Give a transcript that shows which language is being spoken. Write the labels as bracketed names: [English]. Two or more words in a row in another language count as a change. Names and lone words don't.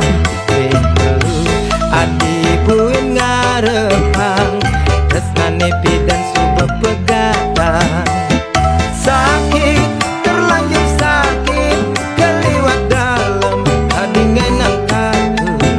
[Balinese] Sing perlu adi buen ngarepang tresnane pidan suba pegadang. [Indonesian] Sakit terlanjur sakit keliwat dalam hati ngai nak tahu.